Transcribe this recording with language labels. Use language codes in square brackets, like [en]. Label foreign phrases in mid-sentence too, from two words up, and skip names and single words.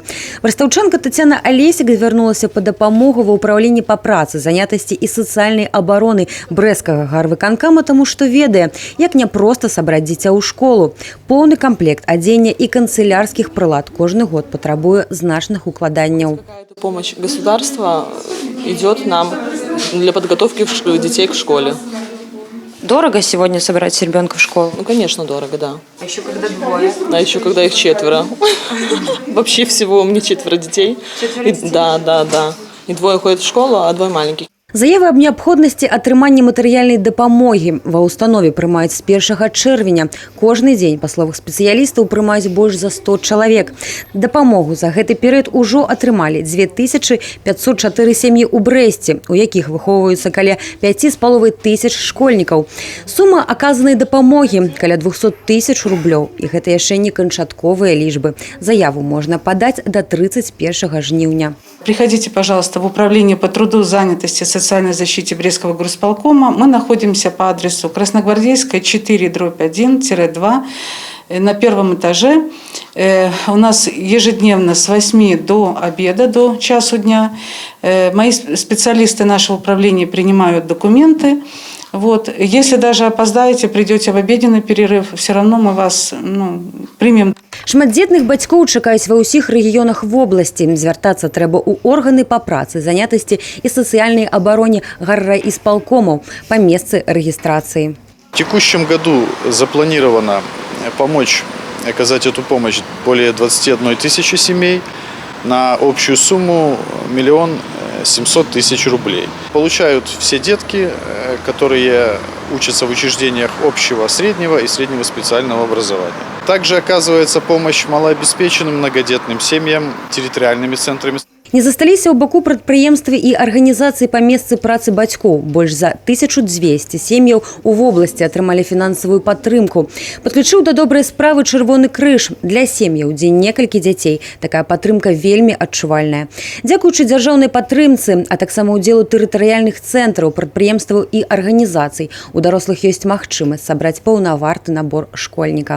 [be] Брастаўчанка Тацяна Алесік звярнулася па дапамогу ва ўпраўленні па працы, занятасці і сацыяльнай абароны брэсцкага гарвыканкама, таму што ведае, як няпроста сабраць дзіця ў школу. Поўны камплект адзення і канцылярскіх прылад кожны год патрабуе значных укладанняў. [ru] Помощь государства идет нам для подготовки детей к школе. Дорого сегодня собирать ребенка в школу? Ну, конечно, дорого, да. А еще когда двое? А еще когда их 4. Вообще всего у меня 4 детей. Да. И 2 ходят в школу, а 2 маленьких. [be] Заявы аб неабходнасці атрымання матэрыяльнай дапамогі ва ўстанове прымаюць з 1 чэрвеня. Кожны дзень, па словах спецыялістаў, прымаюць больш за 100 чалавек. Дапамогу за гэты перыяд ужо атрымалі 2504 сям'і ў Брэсце, у якіх выхоўваюцца каля 5500 школьнікаў. Сума аказанай дапамогі каля 200 000 рублёў. І гэта яшчэ не канчатковыя лічбы. Заяву можна падаць да 31 жніўня. [ru] Приходите, пожалуйста, в управление по труду, занятости, социальной защите Брестского горосполкома. Мы находимся по адресу Красногвардейская, 4/1-2 на 1 этаже. У нас ежедневно с 8 до обеда, до часу дня. Мои специалисты нашего управления принимают документы. Вот. Если даже опоздаете, придете в обеденный перерыв, все равно мы вас примем. [be] Шматдзетных бацькоў чакаюць ва ўсіх рэгіёнах вобласці. Звяртацца трэба ў органы па працы, занятасці і сацыяльнай абароне гаррайисполкомаў па месцы рэгістрацыі. [ru] В текущем году запланировано оказать эту помощь более 21 000 семей на общую сумму 1 700 000 рублей. Получают все детки, которые учатся в учреждениях общего, среднего и среднего специального образования. Также оказывается помощь малообеспеченным многодетным семьям, территориальными центрами. [be] Не засталіся ў баку прадпрыемствы і арганізацыі па месцы працы бацькоў. Больш за 1200 сем'яў у вобласці атрымалі фінансавую падтрымку. Падключыў да добрай справы Чырвоны крыж. Для сем'яў, дзе некалькі дзяцей, такая падтрымка вельмі адчувальная. Дзякуючы дзяржаўнай падтрымцы, а таксама ўдзелу тэрытарыяльных цэнтраў, прадпрыемстваў і арганізацый, у дарослых ёсць магчымасць сабраць паўнаварты набор школьніка.